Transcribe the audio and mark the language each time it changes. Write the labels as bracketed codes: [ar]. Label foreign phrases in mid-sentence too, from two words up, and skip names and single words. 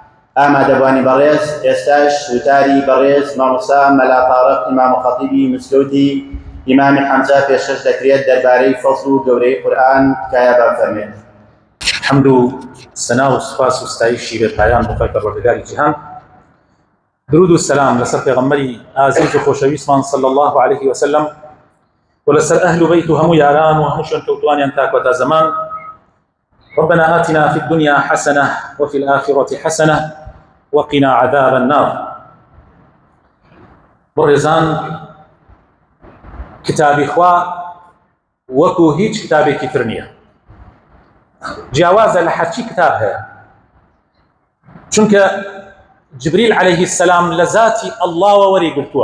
[ckb] ئامادەبوانی بەڕێز ئێستاش وتاری بەڕێز مامۆستا مەلا تاڕق ئیمام خەتیبی مسکەوتی ئیمامی حەمزە پێشکەش دەکرێت دەربارەی فەزڵ و گەورەی قورئان تکایە بفەرمێت. حمد و سنا و سپاس و ستایشی بێپایان بۆ خۆی پەروەردگاری جیهان. درود و سلام لەسەر پێغەمبەری ئازیز و خۆشەویستمان [ar] صلی الله عليه وسلم [ckb] و لەسەر ئەهل و بەیت و هەموو یاران و هەموو شوێنکەوتوانیان تا کۆتا زەمان. [ar] ربنا آتنا في الدنيا حسنة وفي الآخرة حسنة وقنا عذاب النار. [ckb] بڕێزان، کتابی خوا وەکو هیچ کتابێکی تر نییە، جیاوازە لە هەرچی کتاب هەیە، چونکە جبریل [ar] عليه السلام [ckb] لە ذاتی ئەڵڵاوە وەریگرتووە.